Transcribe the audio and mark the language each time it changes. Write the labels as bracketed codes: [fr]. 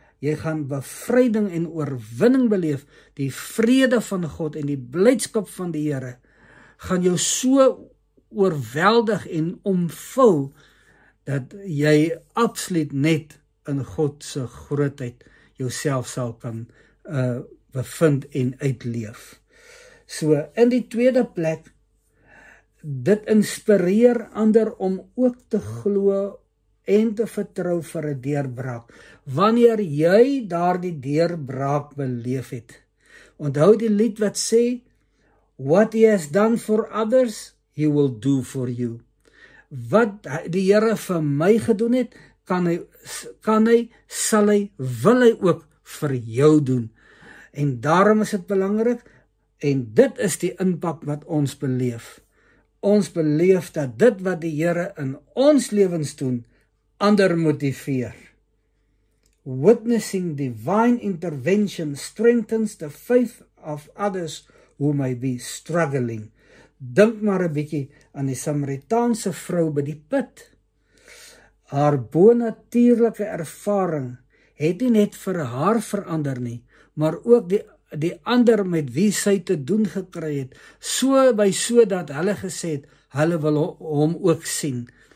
[af] Jy gaan bevryding en oorwinning beleef, die vrede van God en die blydskap van die Here gaan jou so oorweldig en omvul, dat jy absoluut net in God se grootheid jouself sal kan bevind en uitleef. So, in die tweede plek, dit inspireer ander om ook te glo en te vertrou vir 'n deurbraak, wanneer jy daardie deurbraak beleef het. Onthou die lied wat sê, [en] what he has done for others, he will do for you. [af] Wat die Here vir my gedoen het, kan hy, sal hy, wil hy ook vir jou doen. En daarom is dit belangrik, en dit is die impak wat ons beleef. Ons beleef dat dit wat die Here in ons lewens doen, ander motiveer. [en] Witnessing divine intervention strengthens the faith of others who may be struggling. [af] Dink maar 'n bietjie aan die Samaritaanse vrou by die put. Haar bonatuurlike ervaring het nie net vir haar verander nie, maar ook die ander met wie sy te doen gekry het, sodat hulle gesê het, hulle wil hom ook sien.